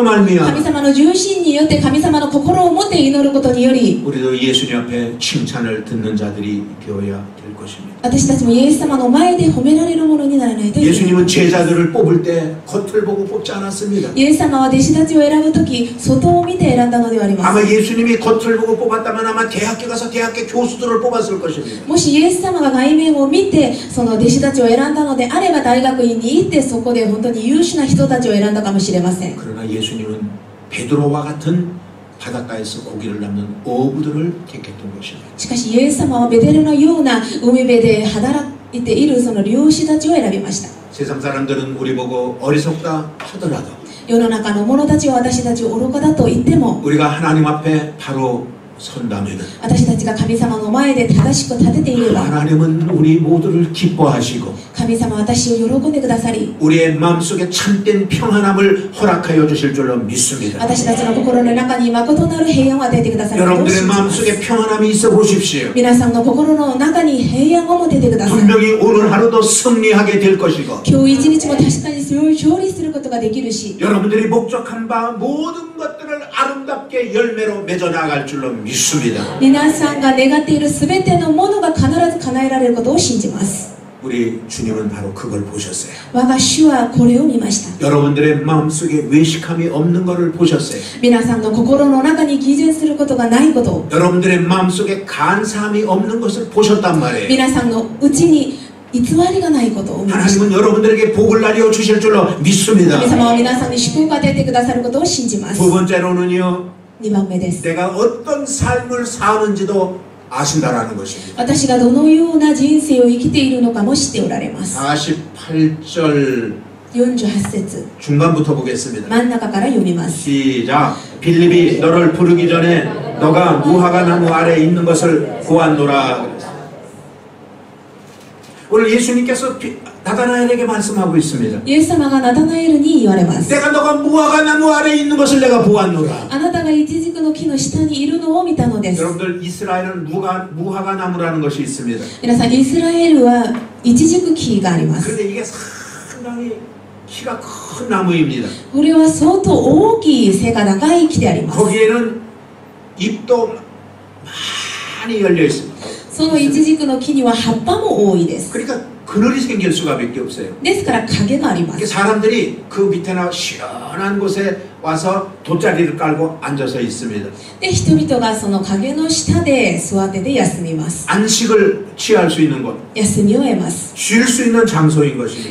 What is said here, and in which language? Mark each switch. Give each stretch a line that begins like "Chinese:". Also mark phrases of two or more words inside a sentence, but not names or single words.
Japanese: 神
Korean: 말미암아
Japanese: 様の中心によって神様の心を持って祈ることにより、
Korean: 우리도 예수님 앞에 칭찬을 듣는 자들이 되어야 될 것입니다.
Japanese: 私たちもイエス様の前で褒められるものにならないといけない。
Korean: 예수님은 제자들을 뽑을 때 겉을 보고 뽑지 않았습니다.
Japanese: イエス様は弟子たちを選ぶとき、外を見て選んだのではありま
Korean: 아마
Japanese: せん。
Korean: 예수님이 겉을 보고 뽑았다면 아마 대학교 가서 대학교 교수들을 뽑았을 것입니다.
Japanese: もしイエス様が外面を見てその弟子たちを選んだのであれば、大学院に行ってそこで本当に優秀な人たちを選んだかもしれません。
Korean: 그러나 예수님은 베드로와 같은 바닷가에서 고기를 잡는 어부들을 택했던 것입니다.
Japanese: しかしイエス様はベテルのような海辺で働いているその漁師たちを選びました。
Korean: 세상 사람들은 우리 보고 어리석다 하더라도
Japanese: 世の中の者たちは私たちを愚かだと言っても、
Korean: 우리가 하나님 앞에 바로 선다면은
Japanese: 私たちが神様の前で正しく立てていれば、
Korean: 하나님은 우리 모두를 기뻐하시고
Japanese: 神様は私を喜んでくださり、
Korean: 우리의 마음속에 참된 평안함을 허락하여 주실 줄로 믿습니다.
Japanese: 私たちの心の中に誠なる平安を与えてくださることを
Korean: 여러분들의
Japanese: 信じます。
Korean: 마음속에 평안함이 있어 보십시오.
Japanese: 皆さんの心の中に平安を持ててください。
Korean: 분명히 오늘 하루도 승리하게 될 것이고
Japanese: 今日一日も確かにそれを勝利することができるし、
Korean: 여러분들이 목적한 바 모든 것들을 아름답게 열매로 맺어 나갈 줄로 믿습니다.
Japanese: 皆さんが願っている全てのものが必ず叶えられることを信じます。
Korean: 우리 주님은 바로 그걸 보셨어요.
Japanese: 我が主はこれを見ました。
Korean: 여러분들의 마음속에 외식함이 없는 것을 보셨어요.
Japanese: 皆さんの心の中に偽善することがないことを、
Korean: 여러분들의 마음속에 간사함이 없는 것을 보셨단 말이에요.
Japanese: 皆さんのうちに偽りがないことを見ました。
Korean: 하나님은 여러분들에게 복을 날려 주실 줄로 믿습니다.
Japanese: 神様は皆さんに祝福を与えてくださることを信じます。
Korean: 두 번째로는요,
Japanese: 2 番目です。
Korean: 내가 어떤 삶을 사는지도 아신다라는 것입니다.
Japanese: 私がどのような人生を生きているのかも知っておられます。
Korean: 48절
Japanese: 48節
Korean: 중간부터 보겠습니다.
Japanese: 真ん中から読みます。
Korean: 시작. 빌립이 너를 부르기 전에 너가 무화과 나무 아래에 있는 것을 보았노라. 오늘 예수님께서 나다나엘에게 말씀하고 있습니다.
Japanese: イエス様がナタナエルに言われます。
Korean: 내가 너가 무화과 나무 아래에 있는 것을 내가 보았노라.
Japanese: あなたがイチジクの木の下にいるのを見たのです。
Korean: 여러분들 이스라엘은 무화과 나무라는 것이 있습니다.
Japanese: 皆さん、イスラエルはイチジク木があります。
Korean: 그런데 이게 상당히 키가 큰 나무입니다.
Japanese: これは相当大きい背が高い木であります。
Korean: 거기에는 잎도 많이 열려 있습니다.
Japanese: そのイチジクの木には葉っぱも多いです。
Korean: 그러니까 그늘이 생길 수가밖에 없어요.
Japanese: ですから影がありま
Korean: 이게
Japanese: す。
Korean: 사람들이 그 밑에나 시원한 곳에 와서 돗자리를 깔고 앉아서 있습니다.
Japanese: で、人々がその影の下で座ってて休みます。
Korean: 안식을 취할 수 있는 곳,
Japanese: 休みを得ます。
Korean: 쉴 수 있는 장소인 것입니다.